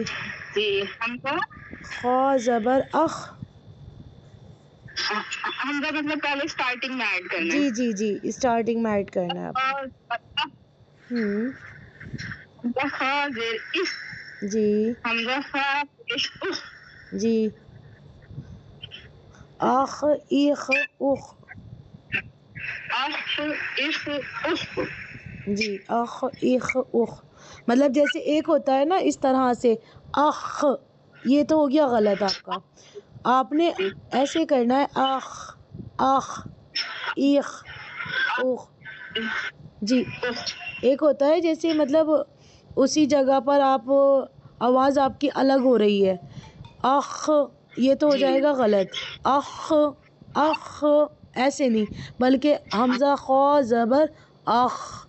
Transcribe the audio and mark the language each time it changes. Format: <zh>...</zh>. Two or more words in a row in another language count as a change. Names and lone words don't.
<ur>جی حمزہ خو زبر اخ. حمزہ مطلب پہلے اسٹارٹنگ میں ایڈ کرنا ہے. جی جی جی، اسٹارٹنگ میں ایڈ کرنا ہے آپ نے. حمزہ خا زیر اس، جی حمزہ خا پیش اخ، جی، اخ ایخ اخ. اخ اخ اخ. جی اخ ایخ اخ، مطلب جیسے ایک ہوتا ہے نا اس طرح سے اخ، یہ تو ہو گیا غلط آپ کا. آپ نے ایسے کرنا ہے اخ اخ ایخ اخ. جی ایک ہوتا ہے جیسے مطلب اسی جگہ پر آپ آواز آپ کی الگ ہو رہی ہے. اخ، یہ تو ہو جائے گا غلط. اخ اخ ایسے نہیں، بلکہ حمزہ خو زبر اخ.</ur>